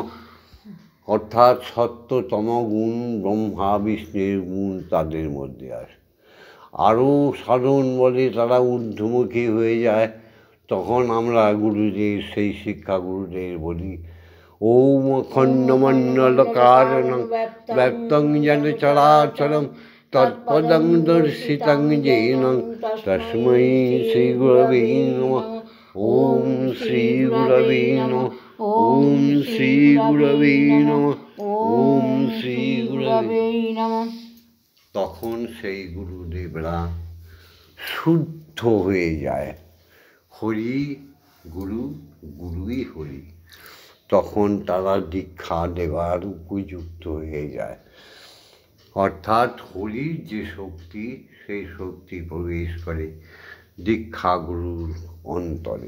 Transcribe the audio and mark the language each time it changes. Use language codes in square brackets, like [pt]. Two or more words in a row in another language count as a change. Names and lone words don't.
[bn] অর্থাৎ সত্যতম গুণ ব্রহ্মা বিষ্ণুর গুণ তাদের মধ্যে আসে। আরও সাধন বলে তারা ঊর্ধ্বমুখী হয়ে যায়, তখন আমরা গুরুদের, সেই শিক্ষা গুরুদের বলি [sa] ওম অখণ্ডমণ্ডলকারণং ব্যক্তং যেন চরাচরং তৎপদং দর্শিতং যেন তস্मै শ্রী গুরবে নমঃ। ওম শ্রী গুরবে নমঃ। ওম শ্রী গুরবে নমঃ। ওম শ্রী গুরবে নমঃ। [bn] তখন সেই গুরুদেবরা শুদ্ধ হয়ে যায়। হরি গুরু গুরুই হরি, তখন তারা দীক্ষা দেওয়ার উপযুক্ত হয়ে যায়। অর্থাৎ হরির যে শক্তি, সেই শক্তি প্রবেশ করে দীক্ষাগুরুর অন্তরে।